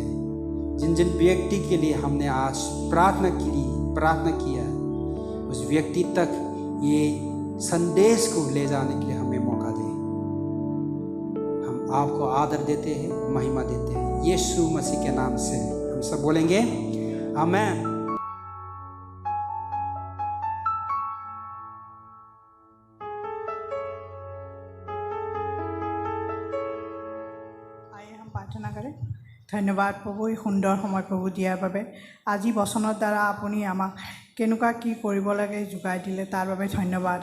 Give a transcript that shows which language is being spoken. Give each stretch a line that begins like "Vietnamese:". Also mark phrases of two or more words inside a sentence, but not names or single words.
Hindi: जिन व्यक्ति के लिए हमने आज प्रार्थना किया, उस व्यक्ति तक ये संदेश को ले जाने के लिए हमें मौका दे। हम आपको आदर देते हैं, महिमा देते हैं, यीशु मसीह के नाम से हम सब बोलेंगे आमीन।
Assamese: প্ৰাৰ্থনা কৰে। ধন্যবাদ প্ৰভু, এই সুন্দৰ সময় প্ৰভু দিয়াৰ বাবে। আজি বচনৰ দ্বাৰা আপুনি আমাক কেনেকুৱা কি কৰিব লাগে যোগাই দিলে, তাৰ বাবে ধন্যবাদ।